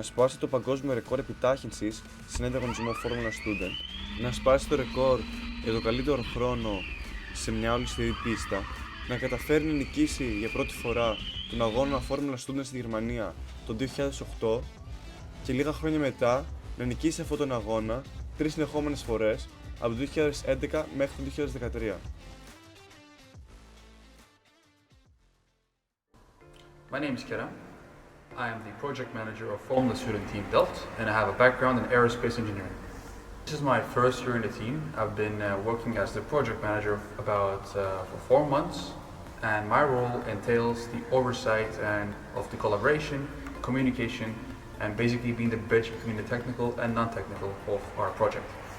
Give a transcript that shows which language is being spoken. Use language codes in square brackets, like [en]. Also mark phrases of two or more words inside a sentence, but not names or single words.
[el] σπάσει το παγκόσμιο ρεκόρ επιτάχυνσης σε ένα διαγωνισμό Formula Student, να σπάσει το ρεκόρ για το καλύτερο χρόνο σε μια ολιστηρή πίστα, να καταφέρει να νικήσει για πρώτη φορά τον αγώνα Formula Student στη Γερμανία το 2008 και λίγα χρόνια μετά να νικήσει αυτόν τον αγώνα 3 συνεχόμενες φορές από το 2011 μέχρι το 2013. [en] My name is Kerem. I am the project manager of Formula Student Team Delft and I have a background in aerospace engineering. This is my first year in the team. I've been working as the project manager for 4 months and my role entails the oversight and of the collaboration, communication and basically being the bridge between the technical and non-technical of our project.